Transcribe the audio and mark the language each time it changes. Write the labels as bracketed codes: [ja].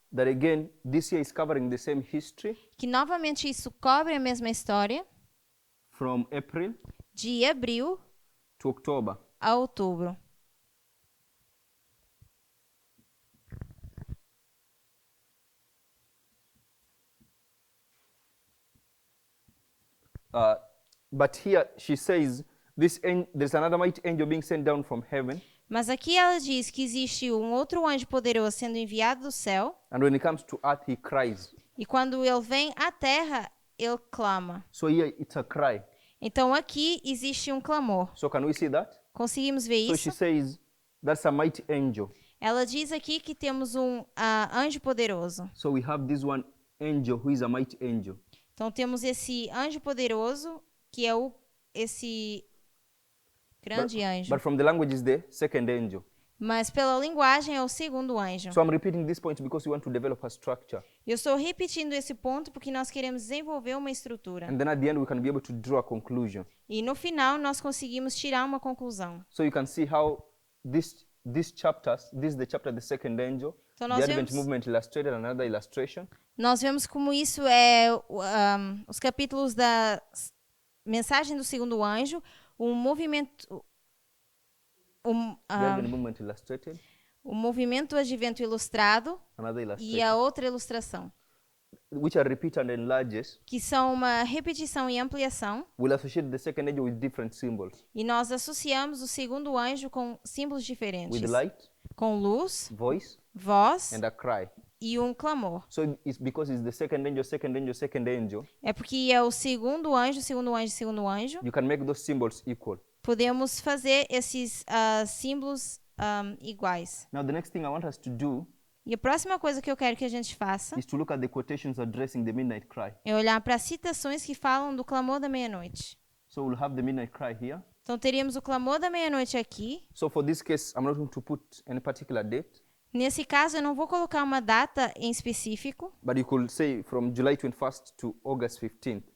[en] that again, this year is covering the same history [pt] que novamente isso cobre a mesma história, [en] from April [pt] de abril [en] to October. [pt] a outubro. [en] But here she says, there's another mighty angel being sent down from heaven. [pt] Mas aqui ela diz que existe um outro anjo poderoso sendo enviado do céu, [en] And when it comes to earth, he cries. [pt] e quando ele vem à terra, ele clama. [en] So here it's a cry. [pt] Então aqui existe um clamor. [en] So can we see that? [pt] Conseguimos ver [en] So she [pt] isso? [en] says, that's a mighty angel. [pt] Ela diz aqui que temos um anjo poderoso. [en] So we have this one angel who is a mighty angel. [pt] Então temos esse anjo poderoso, que é esse grande anjo. [en] But from the language is the second angel. [pt] Mas pela linguagem é o segundo anjo. [en] So I'm repeating this point because we want to develop a structure. [pt] Eu estou repetindo esse ponto porque nós queremos desenvolver uma estrutura. [en] And then at the end we can be able to draw a conclusion. [pt] E no final nós conseguimos tirar uma conclusão. [en] So you can see how these chapters, this is the chapter, the second angel, [pt] Então [en] the [pt] nós [en] Advent [pt] vemos, [en] movement illustrated, another illustration. [pt] nós vemos como isso é os capítulos da mensagem do segundo anjo, o movimento, [en] The Advent movement illustrated, [pt] o movimento do advento ilustrado [en] another [pt] e [en] illustration, [pt] a outra ilustração, [en] which are repeat and enlarges. [pt] que são uma repetição e ampliação. [en] We'll associate the second angel with different symbols, [pt] E nós associamos o segundo anjo com símbolos diferentes, [en] with light, [pt] com luz, [en] voice, [pt] voz [en] and a cry. [pt] e um clamor. [en] So it's because it's the second angel, second angel, second angel. [pt] É porque é o segundo anjo, segundo anjo, segundo anjo. [en] You can make those symbols equal. [pt] Podemos fazer esses símbolos iguais. [en] Now the next thing I want us to do [pt] E a próxima coisa que eu quero que a gente faça [en] is to look at the quotations addressing the midnight cry. [pt] é olhar para as citações que falam do clamor da meia-noite. [en] So we'll have the midnight cry here. [pt] Então teríamos o clamor da meia-noite aqui. [en] So for this case, I'm not going to put any particular date, [pt] Nesse caso, eu não vou colocar uma data em específico, [en] but you could say from July 21st to August 15th.